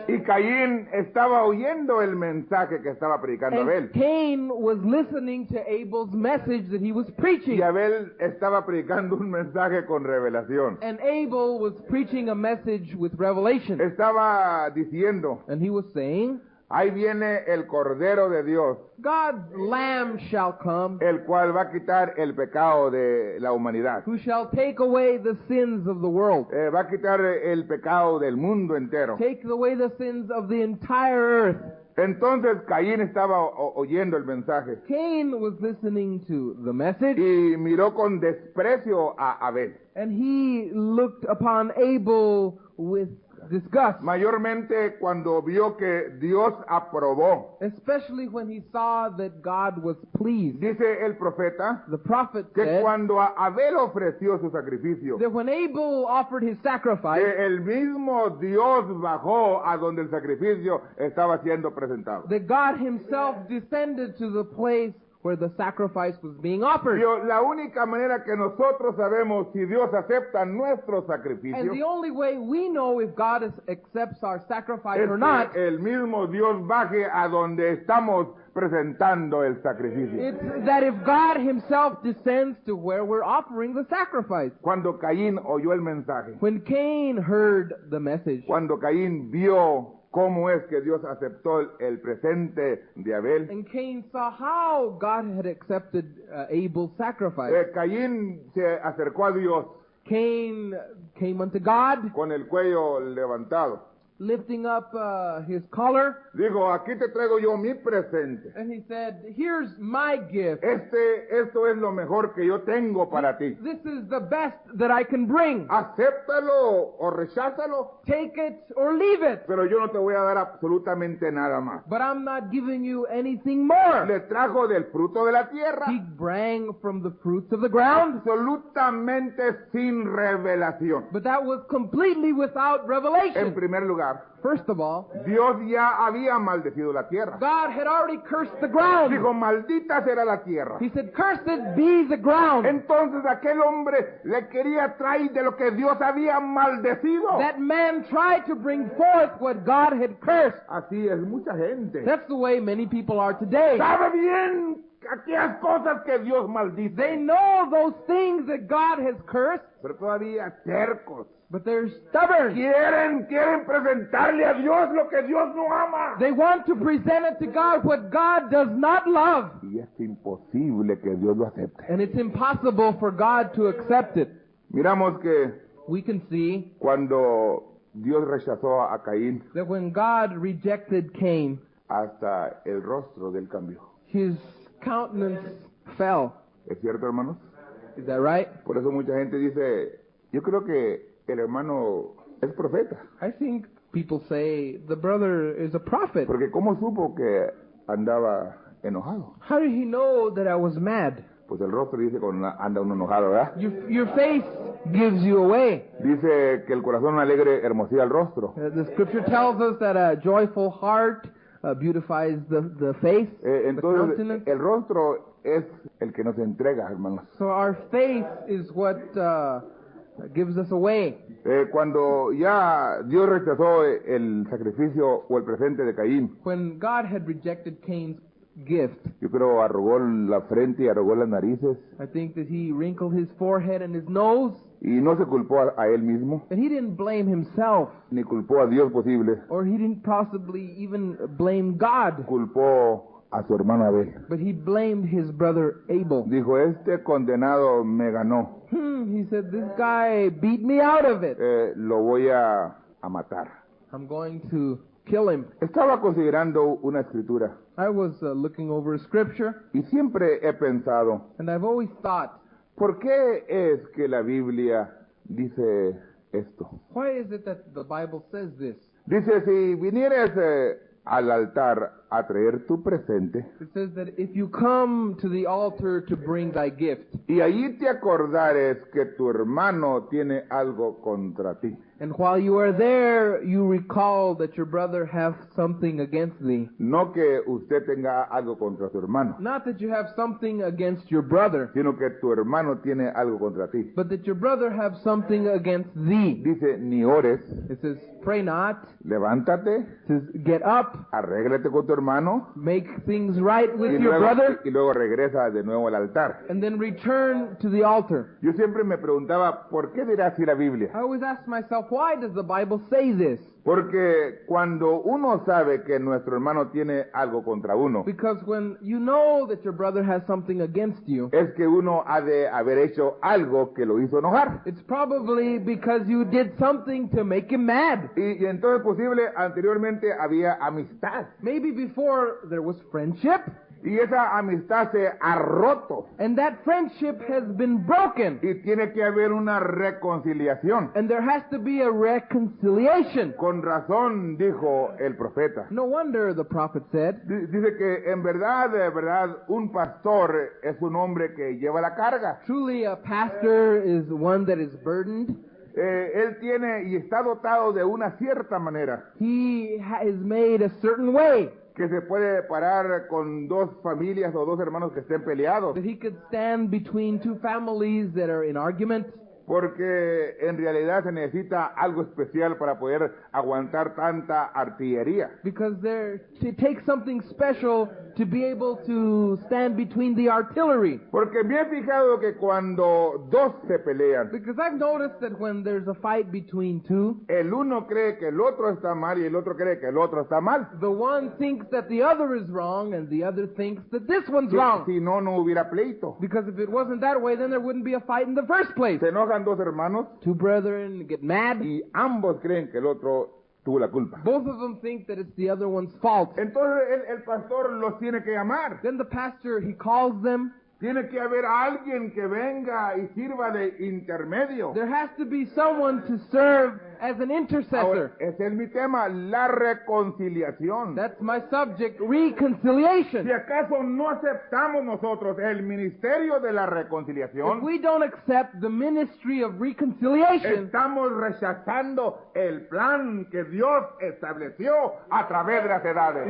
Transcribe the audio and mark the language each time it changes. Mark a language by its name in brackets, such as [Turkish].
[Spanish] y Caín estaba oyendo el mensaje que estaba predicando [English] And Abel. Cain was listening to Abel's message that he was preaching. [Spanish] Y Abel estaba predicando un mensaje con revelación. [English] And Abel was preaching a message with revelation. [Spanish] Estaba diciendo, [English] And he was saying, [Spanish] ahí viene el Cordero de Dios, [English] God's Lamb shall come, [Spanish] el cual va a quitar el pecado de la humanidad. [English] who shall take away the sins of the world. [Spanish] Va a quitar el pecado del mundo entero. [English] Take away the sins of the entire earth. [Spanish] Entonces Caín estaba oyendo el mensaje [English] Cain was listening to the message, [Spanish] y miró con desprecio a Abel. [English] and he looked upon Abel with disgust, [Spanish] Mayormente cuando vio que Dios aprobó. [English] especially when he saw that God was pleased. [Spanish] Dice el profeta [English] The prophet [Spanish] que [English] said [Spanish] cuando Abel ofreció su sacrificio, [English] that when Abel offered his sacrifice, [Spanish] que el mismo Dios bajó a donde el sacrificio estaba siendo presentado. [English] that God himself descended to the place where the sacrifice was being offered. [Spanish] La única manera que nosotros sabemos si Dios acepta nuestro [English] And the [Spanish] sacrificio [English] only way we know if God accepts our sacrifice [Spanish] es [English] or not, [Spanish] que el mismo Dios baje a donde estamos presentando el sacrificio. [English] it's that if God himself descends to where we're offering the sacrifice. [Spanish] Cuando Caín oyó el mensaje, [English] When Cain heard the message, [Spanish] cuando Caín vio cómo es que Dios aceptó el presente de Abel, [English] and Cain saw how God had accepted Abel's sacrifice, [Spanish] Caín se acercó a Dios [English] Cain came unto God, [Spanish] con el cuello levantado. [English] lifting up his collar, [Spanish] Dijo, aquí te traigo yo mi presente. [English] and he said, "Here's my gift. [Spanish] Esto es lo mejor que yo tengo para ti. [English] This is the best that I can bring. [Spanish] Acéptalo o recházalo, [English] Take it or leave it. [Spanish] pero yo no te voy a dar absolutamente nada más. [English] But I'm not giving you anything more." [Spanish] Le trajo del fruto de la tierra, [English] He brought from the fruits of the ground, [Spanish] absolutamente sin revelación. [English] but that was completely without [Spanish] En [English] revelation. [Spanish] primer lugar, [English] First of all, [Spanish] Dios ya había maldecido la tierra. [English] God had already cursed the ground. [Spanish] Dijo, maldita será la tierra. [English] He said, "Cursed be the ground." [Spanish] Entonces aquel hombre le quería traer de lo que Dios había maldecido. [English] That man tried to bring forth what God had cursed. [Spanish] Así es mucha gente. [English] That's the way many people are today. [Spanish] Sabe bien aquellas cosas que Dios maldice. [English] They know those things that God has cursed, [Spanish] Pero todavía tercos. [English] but they're stubborn. [Spanish] Quieren presentarle a Dios lo que Dios no ama. [English] They want to present it to God what God does not love. [Spanish] Y es imposible que Dios lo acepte. [English] And it's impossible for God to accept it. [Spanish] Miramos que [English] We can see [Spanish] cuando Dios rechazó a Caín, [English] that when God rejected Cain, [Spanish] hasta el rostro del cambió. [English] his countenance fell. [Spanish] ¿Es cierto, hermanos? [English] Is that right? [Spanish] Por eso mucha gente dice, yo creo que el hermano es profeta. [English] I think people say the brother is a prophet. [Spanish] Porque ¿cómo supo que andaba enojado? [English] How did he know that I was mad? [Spanish] Pues el rostro dice cuando anda uno enojado, ¿verdad? [English] Your face gives you away. [Spanish] Dice que el corazón alegre hermosea el rostro. [English] The scripture tells us that a joyful heart beautifies the face, the [Spanish] Entonces, [English] countenance. [Spanish] el rostro es el que nos entrega, hermanos. [English] So our face is what gives us away. [Spanish] Cuando ya Dios rechazó el sacrificio o el presente de Caín, [English] When God had rejected Cain's gift, [Spanish] yo creo arrugó la frente y arrugó las narices [English] I think that he wrinkled his forehead and his nose, [Spanish] y no se culpó a él mismo, [English] and he didn't blame himself, [Spanish] ni culpó a Dios posible, [English] or he didn't possibly even blame God, [Spanish] culpó a su hermano Abel. [English] but he blamed his brother Abel. [Spanish] Dijo, este condenado me ganó, [English] He said, this guy beat me out of it. [Spanish] lo voy a matar. [English] I'm going to kill him. [Spanish] Estaba considerando una escritura [English] I was looking over a scripture, [Spanish] y siempre he pensado, [English] and I've always thought, [Spanish] ¿por qué es que la Biblia dice esto? [English] why is it that the Bible says this? [Spanish] Dice, si vinieres al altar a traer tu presente [English] It says that if you come to the altar to bring thy gift, [Spanish] y allí te acordares que tu hermano tiene algo contra ti, [English] and while you are there, you recall that your brother hath something against thee. [Spanish] no que usted tenga algo contra su hermano, [English] Not that you have something against your brother, [Spanish] sino que tu hermano tiene algo contra ti. [English] but that your brother have something against thee. [Spanish] Dice, ni ores, [English] It says, pray not. [Spanish] levántate, [English] It says, get up, [Spanish] arréglate con tu hermano [English] make things right with [Spanish] y [English] your brother, [Spanish] luego regresa de nuevo al altar. [English] and then return to the altar. [Spanish] Yo siempre me preguntaba, ¿por qué dirá así la Biblia? [English] I always ask myself, why does the Bible say this? [Spanish] Porque cuando uno sabe que nuestro hermano tiene algo contra uno, [English] Because when you know that your brother has something against you, [Spanish] es que uno ha de haber hecho algo que lo hizo enojar. [English] it's probably because you did something to make him mad. [Spanish] Y entonces posible, anteriormente había amistad. [English] Maybe before there was friendship, [Spanish] Y esa amistad se ha roto. [English] and that friendship has been broken. [Spanish] Y tiene que haber una reconciliación. [English] And there has to be a reconciliation. [Spanish] Con razón, dijo el profeta. [English] No wonder the prophet said, [Spanish] Dice que en verdad, de verdad, un pastor es un hombre que lleva la carga. [English] truly a pastor is one that is burdened. [Spanish] Él tiene y está dotado de una cierta manera [English] He is made a certain way [Spanish] que se puede parar con dos familias o dos hermanos que estén peleados, [English] that he could stand between two families that are in argument, [Spanish] porque en realidad se necesita algo especial para poder aguantar tanta artillería. [English] because it takes something special to be able to stand between the artillery. [Spanish] Porque me he fijado que cuando dos se pelean, [English] Because I've noticed that when there's a fight between two, [Spanish] el uno cree que el otro está mal y el otro cree que el otro está mal. [English] the one thinks that the other is wrong and the other thinks that this one's wrong. [Spanish] Si no, no hubiera pleito. [English] Because if it wasn't that way, then there wouldn't be a fight in the first place. [Spanish] Se enojan dos hermanos [English] Two brethren get mad. [Spanish] y ambos creen que el otro tuvo la culpa. [English] Both of them think that it's the other one's fault. [Spanish] Entonces el pastor los tiene que llamar. [English] Then the pastor, he calls them. [Spanish] Tiene que haber alguien que venga y sirva de intermedio. [English] There has to be someone to serve as an intercessor. [Spanish] Ahora, ese es mi tema, la reconciliación. [English] That's my subject, reconciliation. [Spanish] Si acaso no aceptamos nosotros el ministerio de la [English] If [Spanish] reconciliación, [English] we don't accept the ministry of reconciliation, [Spanish] estamos rechazando el plan que Dios estableció a través de las edades.